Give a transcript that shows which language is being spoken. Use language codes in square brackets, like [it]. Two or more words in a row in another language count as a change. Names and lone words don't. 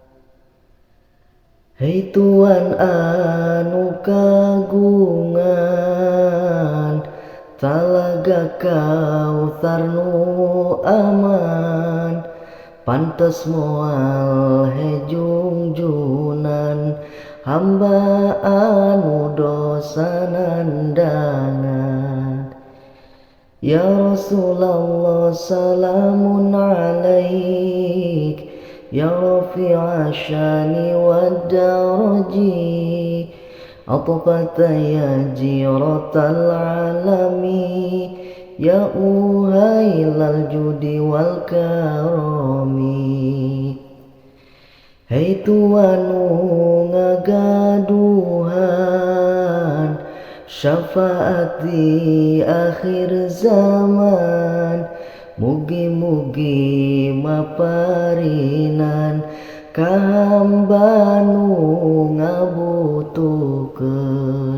[su] Hei Tuhan anu kagungan, Talaga Kautsar nu aman, pantes moal hejungjunan, hamba anu dosa nandangan. [ar] يا رسول الله سلام عليك، يا رفيع الشان والدرج، عطفة يا جيرة العالم، يا أهيل الجود والكرم. [su] Hei Tuhan ngagaduhan, syafaat di akhir zaman, mugi-mugi maparinan ka hamba nu ngabutuhkeun.